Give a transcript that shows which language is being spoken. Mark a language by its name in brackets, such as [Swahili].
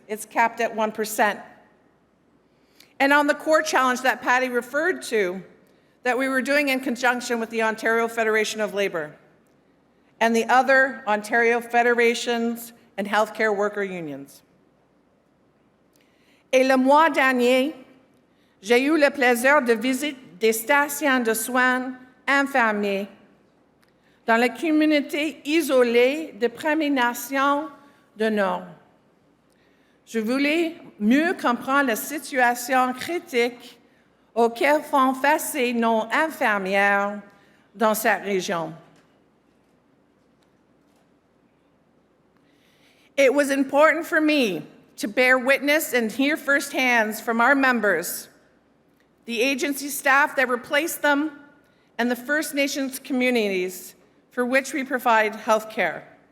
[English] It's capped at 1%. And on the core challenge that Patty referred to, that we were doing in conjunction with the Ontario Federation of Labour and the other Ontario federations and healthcare worker unions. [French] Et le mois dernier, j'ai eu le plaisir de visiter des stations de soins infirmiers dans la communauté isolée des Premières Nations du Nord. Je voulais mieux comprendre la situation critique auxquelles font face nos infirmières dans cette région. [English] It was important for me to bear witness and hear firsthand from our members, the agency staff that replaced them, and the First Nations communities for which we provide health care.